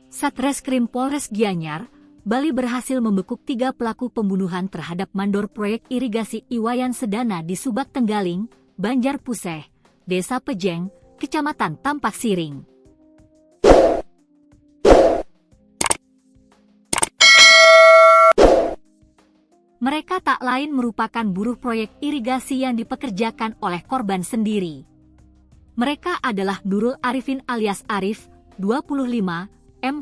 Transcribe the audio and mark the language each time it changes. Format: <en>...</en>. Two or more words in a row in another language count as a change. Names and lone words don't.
<id>Satreskrim Polres Gianyar, Bali berhasil membekuk 3 pelaku pembunuhan terhadap mandor proyek irigasi Iwayan Sedana di Subak Tenggaling, Banjar Puseh, Desa Pejeng, Kecamatan Tampak Siring. Mereka tak lain merupakan buruh proyek irigasi yang dipekerjakan oleh korban sendiri. Mereka adalah Nurul Arifin alias Arif, 25, M.</id>